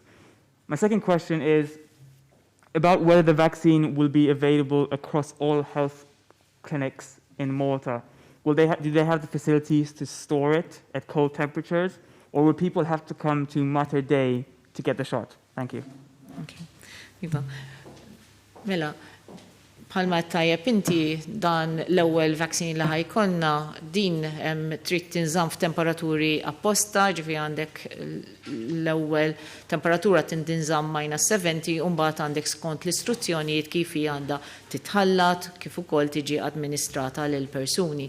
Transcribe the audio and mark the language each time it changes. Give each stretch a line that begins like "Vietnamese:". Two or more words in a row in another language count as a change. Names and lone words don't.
English: My second question is about whether the vaccine will be available across all health clinics in Malta. Do they have the facilities to store it at cold temperatures? Or will people have to come to Mater Dei to get the shot? Thank you.
Maltese: Okay. Iva. Mela, bħalma tajjeb inti dan l-ewwel vaccine li ħajkonna din trid tinżamm f'temperaturi apposta, ġifi għandek l-ewwel temperatura tinżamm -70 u mbagħad għandek skont l-istruzzjonijiet kif hija għandha titħallat kif ukoll tiġi administrata lil persuni.